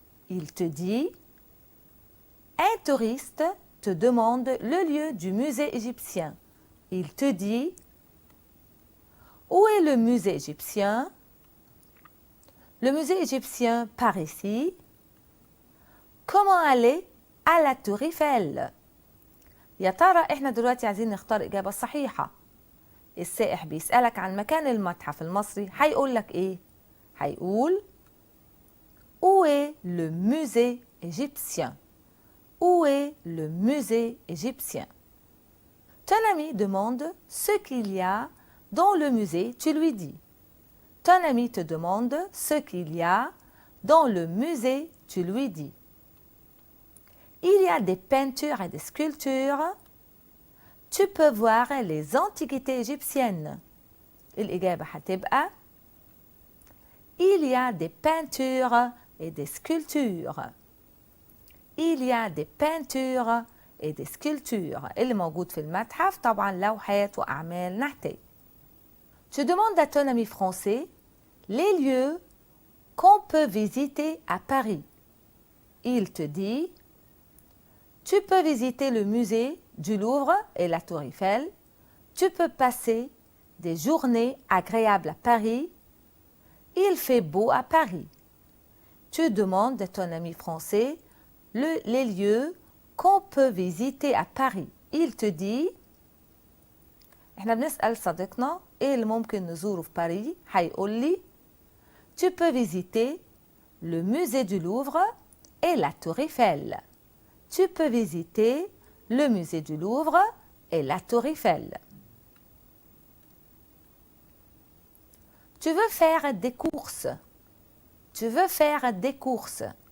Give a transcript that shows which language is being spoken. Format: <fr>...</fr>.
<fr>Il te dit, un touriste te demande le lieu du musée égyptien. Il te dit, où est le musée égyptien? Le musée égyptien par ici. Comment aller à la tour Eiffel؟</fr> <ar>يا ترى احنا دلوقتي عايزين نختار الإجابة الصحيحة. السائح بيسألك عن مكان المتحف المصري، هيقول لك ايه؟ هيقول</ar> <fr>Où est le musée égyptien? Où est le musée égyptien? Ton ami demande ce qu'il y a dans le musée, tu lui dis. Ton ami te demande ce qu'il y a dans le musée, tu lui dis. Il y a des peintures et des sculptures. Tu peux voir les antiquités égyptiennes.</fr> <ar>الإجابة هتبقى</ar> <fr>Il y a des peintures et des sculptures. Il y a des peintures et des sculptures.</fr> <ar>اللي موجود في المتحف طبعا لوحات وأعمال نحتية.</ar> <fr>Tu demandes à ton ami français les lieux qu'on peut visiter à Paris. Il te dit Tu peux visiter le musée du Louvre et la Tour Eiffel. Tu peux passer des journées agréables à Paris. Il fait beau à Paris. Tu demandes à ton ami français les lieux qu'on peut visiter à Paris. Il te dit</fr> <ar>احنا بنسأل صديقنا ايه اللي ممكن نزوره في باريس. هيقول لي</ar> <fr>Tu peux visiter le musée du Louvre et la Tour Eiffel. Tu peux visiter le musée du Louvre et la Tour Eiffel. Tu veux faire des courses. Tu veux faire des courses.</fr>